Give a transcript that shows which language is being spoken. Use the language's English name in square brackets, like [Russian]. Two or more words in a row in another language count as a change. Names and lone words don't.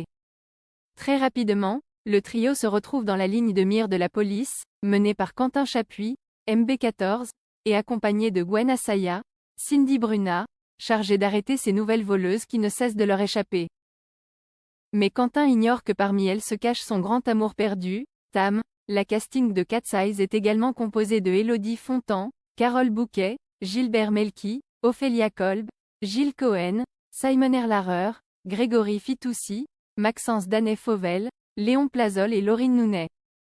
[French] Très rapidement, le trio se retrouve dans la ligne de mire de la police, menée par Quentin Chapuis, MB14, et accompagné de Gwen Assaya, Cindy Bruna, chargée d'arrêter ces nouvelles voleuses qui ne cessent de leur échapper. Mais Quentin ignore que parmi elles se cache son grand amour perdu, Tam. La casting de Cat's Eyes est également composée de Élodie Fontan, Carole Bouquet, Gilbert Melki, Ophélia Kolb, Gilles Cohen, Simon Erlarer, Grégory Fitoussi, Maxence Danet-Fauvel, Léon Plazol et Laurine Nounet.